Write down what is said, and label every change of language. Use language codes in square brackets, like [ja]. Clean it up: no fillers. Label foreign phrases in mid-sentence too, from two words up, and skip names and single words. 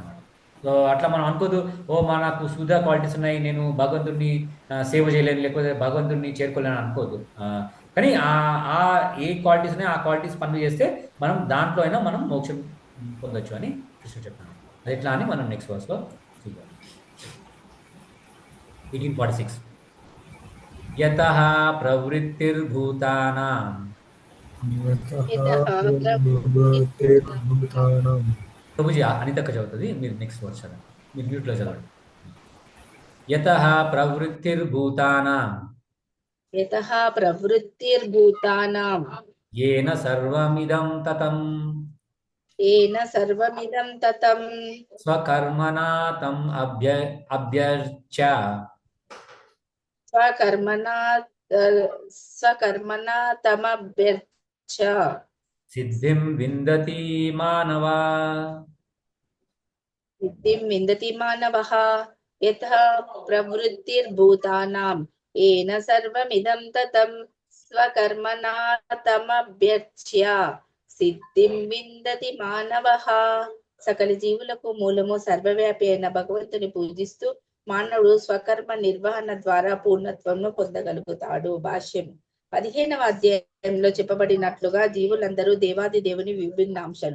[te] సో అట్లా మనం అనుకోదు, నాకు శూద్ర క్వాలిటీస్ ఉన్నాయి, నేను భగవంతుడిని సేవ చేయలేను లేకపోతే భగవంతుడిని చేరుకోలేను అనుకోదు. కానీ ఏ క్వాలిటీస్ ఉన్నాయి ఆ క్వాలిటీస్ పనులు చేస్తే మనం దాంట్లో అయినా మనం మోక్షం పొందొచ్చు అని కృష్ణుడు చెప్తున్నాను. అది ఎట్లా అని మనం [en] next verse [te] చూద్దాం. 1846. [sa] यतः प्रवृत्तिर्भूतानां यतः प्रवृत्तिर्भूतानां [te] ప్రభుజీ అనితక్క చదువుతుంది, మీరు [en] next word [te] చదవండి, మీరు మ్యూట్లో చదవండి. [sa] యతః ప్రవృత్తిర్భూతానాం यतः प्रवृत्तिर्भूतानां येन सर्वमिदं ततं येन सर्वमिदं ततं स्वकर्मणा तम् अभ्यर्च्य स्वकर्मणा तमभ्यर्च्य सिद्धिं विन्दति मानवा. सिद्धिं विन्दति मानवः. यतः प्रवृत्तिर्भूतानां येन सर्वमिदं ततं स्वकर्मणा तमभ्यर्च्य సిద్ధిం విందతి మానవః. [te] సకల జీవులకు మూలము సర్వవ్యాపి అయిన భగవంతుని పూజిస్తూ మానవుడు స్వకర్మ నిర్వహణ ద్వారా పూర్ణత్వంను పొందగలుగుతాడు. భాష్యం. 15వ అధ్యాయంలో చెప్పబడినట్లుగా జీవులందరూ దేవాది దేవుని విభిన్న అంశాలు.